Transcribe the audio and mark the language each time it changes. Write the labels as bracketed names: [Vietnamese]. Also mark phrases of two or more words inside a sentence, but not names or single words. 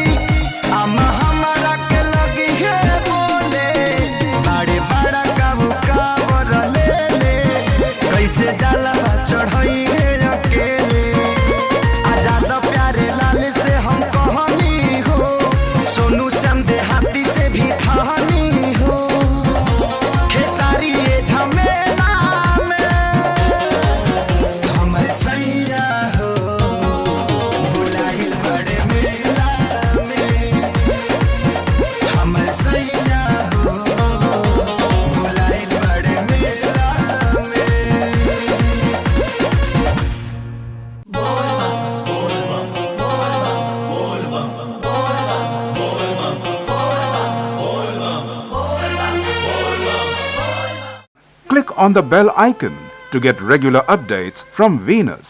[Bhojpuri] अम्मा हमारा के लगी है बोले बड़ी बड़ा काबू कामर ले ले कैसे जलवा चढ़ाई गे अकेले आजाद प्यारे लाल से हम कहनी हो सोनू श्याम देहाती से भी कहानी हो खेसारी ये झमेला में हमर सैया हो भुलाइल बड़ मेला में हमर सैया हो भुलाइल बड़ मेला में। [English] Click on the bell icon to get regular updates from Venus.